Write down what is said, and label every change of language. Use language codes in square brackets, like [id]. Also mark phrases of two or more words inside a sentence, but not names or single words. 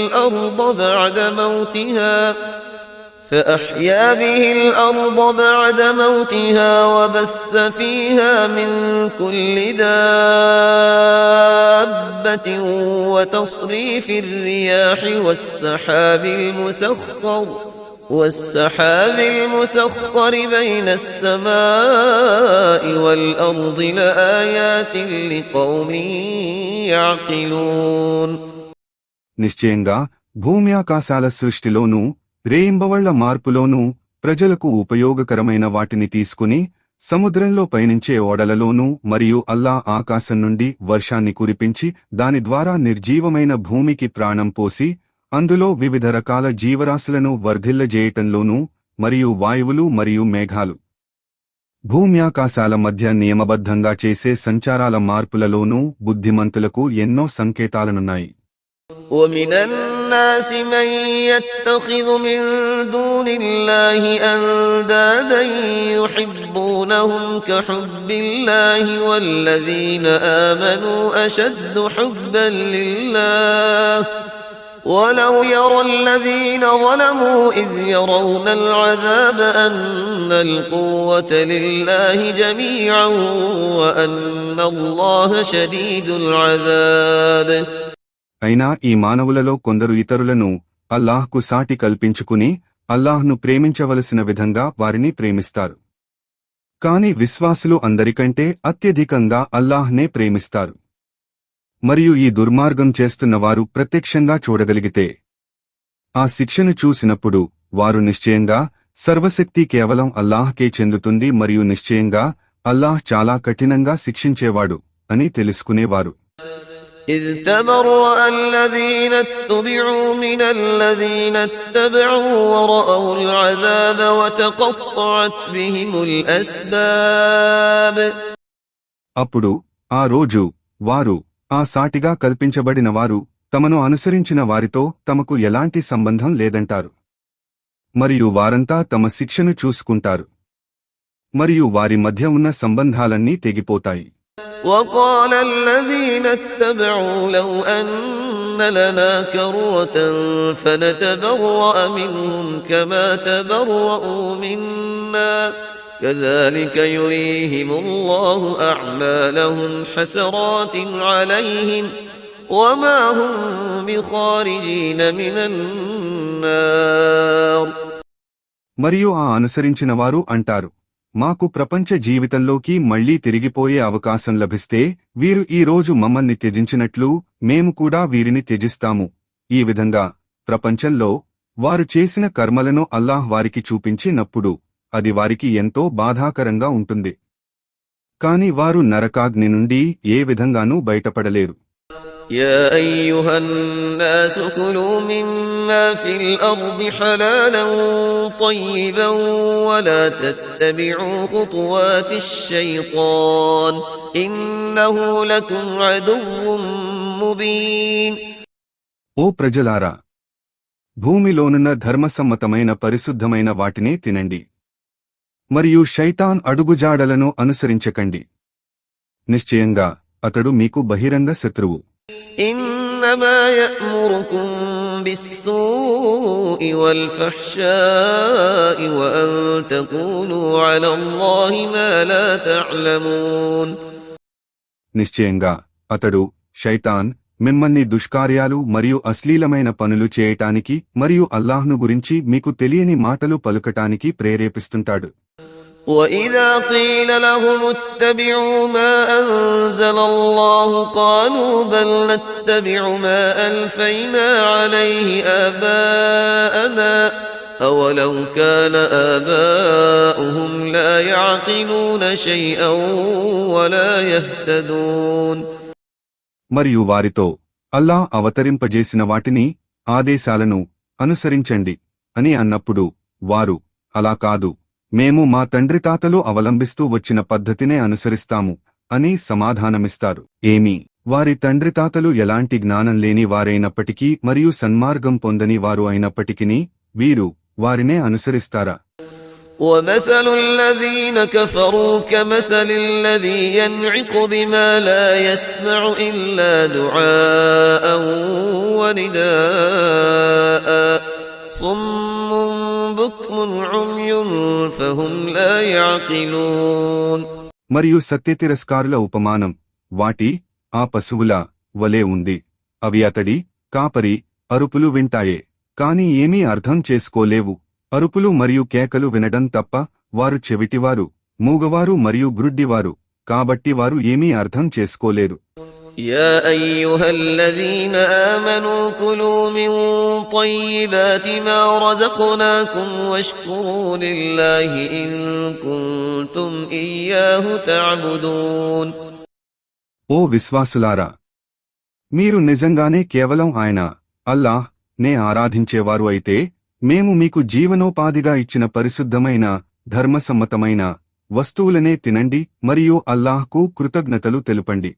[ar] الأرض بعد موتها وبث فيها من كل دابة وتصريف الرياح والسحاب المسخر بين السماء والأرض لآيات لقوم يعقلون. [te] నిశ్చయంగా భూమి ఆకాశాల సృష్టిలోనూ రేయింబవళ్ల మార్పులోనూ ప్రజలకు ఉపయోగకరమైన వాటిని తీసుకుని సముద్రంలో పయనించే ఓడలలోనూ మరియు అల్లా ఆకాశం నుండి వర్షాన్ని కురిపించి దాని ద్వారా నిర్జీవమైన భూమికి ప్రాణం పోసి అందులో వివిధ రకాల జీవరాశులను వర్ధిల్లజేయటంలోనూ మరియు వాయువులు మరియు మేఘాలు భూమ్యాకాశాల మధ్య నియమబద్ధంగా చేసే సంచారాల మార్పులలోనూ బుద్ధిమంతులకు ఎన్నో సంకేతాలనున్నాయి. [ar] ومن الناس من يتخذ من دون الله أندادا يحبونهم كحب الله والذين آمنوا أشد حبا لله ولو يرى الذين ظلموا إذ يرون العذاب أن القوة لله جميعا وأن الله شديد العذاب. [te] అయినా ఈ మానవులలో కొందరు ఇతరులను అల్లాహ్కు సాటి కల్పించుకుని అల్లాహ్ను ప్రేమించవలసిన విధంగా వారిని ప్రేమిస్తారు. కాని విశ్వాసులు అందరికంటే అత్యధికంగా అల్లాహ్నే ప్రేమిస్తారు. మరియు ఈ దుర్మార్గం చేస్తున్నవారు ప్రత్యక్షంగా చూడగలిగితే ఆ శిక్షను చూసినప్పుడు వారు నిశ్చయంగా సర్వశక్తి కేవలం అల్లాహ్కే చెందుతుంది మరియు నిశ్చయంగా అల్లాహ్ చాలా కఠినంగా శిక్షించేవాడు అని తెలుసుకునేవారు. [ar] إذ تبرأ الذين اتبعوا من الذين اتبعوا ورأوا العذاب وتقطعت بهم الأسباب. [te] అప్పుడు ఆ రోజు వారు ఆ సాటిగా కల్పించబడిన వారు తమను అనుసరించిన వారితో తమకు ఎలాంటి సంబంధం లేదంటారు. మరియు వారంతా తమ శిక్షను చూసుకుంటారు మరియు వారి మధ్య ఉన్న సంబంధాలన్నీ తెగిపోతాయి. [ar] وقال الذين اتبعوا لو أن لنا كرة فنتبرأ منهم كما تبرأوا منا كذلك يريهم الله أعمالهم حسرات عليهم وما هم بخارجين من النار. [te] మరియు ఆ అనుసరించిన వారు అంటారు, మాకు ప్రపంచ జీవితంలోకి మళ్లీ తిరిగిపోయే అవకాశం లభిస్తే వీరు ఈ రోజు మమ్మల్ని త్యజించినట్లు మేము కూడా వీరిని త్యజిస్తాము. ఈ విధంగా ప్రపంచంలో వారు చేసిన కర్మలను అల్లాహ్ వారికి చూపించినప్పుడు అది వారికి ఎంతో బాధాకరంగా ఉంటుంది. కాని వారు నరకాగ్ని నుండి ఏ విధంగానూ బయటపడలేరు. [ar] يا أيها الناس كلوا مما في الأرض حلالا طيبا ولا تتبعوا خطوات الشيطان إنه لكم عدو مبين. [te] ఓ ప్రజలారా, భూమిలోనున్న ధర్మసమ్మతమైన పరిశుద్ధమైన వాటినే తినండి, మరియు శైతాన్ అడుగుజాడలను అనుసరించకండి. నిశ్చయంగా అతడు మీకు బహిరంగ శత్రువు. [ar] إنما يأمركم بالسوء والفحشاء وأن تقولوا على الله ما لا تعلمون. [te] నిశ్చయంగా అతడు శైతాన్ మిమ్మల్ని దుష్కార్యాలు మరియు అశ్లీలమైన పనులు చేయటానికి మరియు అల్లాహ్ను గురించి మీకు తెలియని మాటలు పలుకటానికి ప్రేరేపిస్తుంటాడు. [ar] وَإِذَا قِيلَ لَهُمُ اتَّبِعُوا مَا أَنزَلَ اللَّهُ قَالُوا بَلْ نَتَّبِعُ مَا أَلْفَيْنَا عَلَيْهِ آبَاءَنَا أَوَلَوْ كَانَ آبَاؤُهُمْ لَا يَعْقِلُونَ شَيْئًا وَلَا يَهْتَدُونَ. [te] మరియు వారితో అల్లాహ్ అవతరింపజేసిన వాటిని, ఆదేశాలను అనుసరించండి అని అన్నప్పుడు వారు, అలా కాదు, మేము మా తండ్రితాతలు అవలంబిస్తూ వచ్చిన పద్ధతినే అనుసరిస్తాము అని సమాధానమిస్తారు. ఏమి, వారి తండ్రితాతలు ఎలాంటి జ్ఞానం లేని వారైనప్పటికీ మరియు సన్మార్గం పొందని వారు అయినప్పటికీ వీరు వారినే అనుసరిస్తారా? [ar] وَمَثَلُ الَّذِينَ كَفَرُوا كَمَثَلِ الَّذِي يَنْعِقُ بِمَا لَا يَسْمَعُ إِلَّا دُعَاءً وَنِدَاءً صُمٌّ بُكْمٌ عُمْيٌ فَهُمْ لَا يَعْقِلُونَ. [te] మరియు సత్యతిరస్కారుల ఉపమానం వాటి ఆ పశువుల వలె ఉంది. అవి అతడి కాపరి అరుపులు వింటాయే, కాని ఏమీ అర్థం చేసుకోలేవు. అరుపులు మరియు కేకలు వినడం తప్ప వారు చెవిటివారు, మూగవారు మరియు గ్రుడ్డివారు, కాబట్టి వారు ఏమీ అర్థం చేసుకోలేరు. [ar] يا أيها الذين آمنوا كلوا من طيبات ما رزقناكم واشكروا لله إن كنتم إياه تعبدون. [te] ఓ విశ్వాసులారా, మీరు నిజంగానే కేవలం ఆయన అల్లాహ్ నే ఆరాధించేవారు అయితే మేము మీకు జీవనోపాధిగా ఇచ్చిన పరిశుద్ధమైన ధర్మసమ్మతమైన వస్తువులనే తినండి మరియు అల్లాహ్కు కృతజ్ఞతలు తెలుపండి.